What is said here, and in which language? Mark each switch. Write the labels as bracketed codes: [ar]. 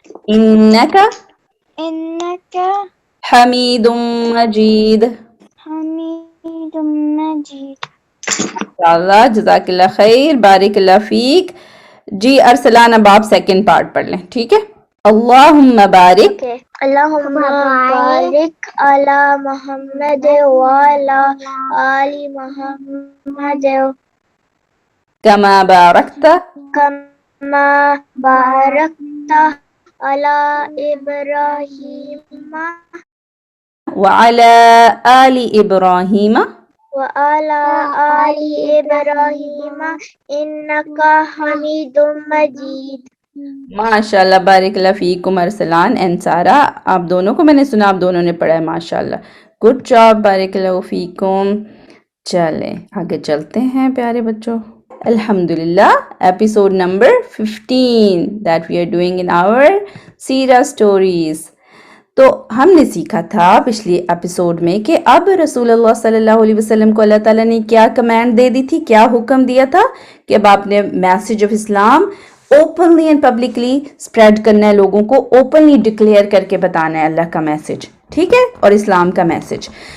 [ar] إنك إنك حميد مجيد. حميد مجيد. انشاءاللہ جزاک اللہ خیر بارک اللہ فیک. [ur] جی ارسلان اب آپ [en] second part [ur] پڑھ لیں ٹھیک ہے. [ar] اللہم بارک اللهم بارك على محمد وعلى آل محمد كما باركت كما باركت على إبراهيم وعلى آل إبراهيم وعلى آل إبراهيم إنك حميد مجيد. [ur] ماشاء اللہ [ar] بارک اللہ فیکم [ur] ارسلان اینڈ سارا. آپ دونوں کو میں نے سنا آپ دونوں نے پڑھا ہے ماشاء اللہ. [en] good job [ar] بارک اللہ فیکم. [ur] چلیں آگے چلتے ہیں پیارے بچوں. [en] الحمدللہ episode number 15 that we are doing in our سیرہ stories. [ur] تو ہم نے سیکھا تھا پچھلی ایپیسوڈ میں کہ اب رسول اللہ صلی اللہ علیہ وسلم کو اللہ تعالیٰ نے کیا کمانڈ دے دی تھی, کیا حکم دیا تھا کہ اب آپ نے [en] message of Islam openly and publicly spread [ur] کرنا ہے, لوگوں کو [en] openly declare [ur] کر کے بتانا ہے اللہ کا میسج, ٹھیک ہے, اور اسلام کا میسج.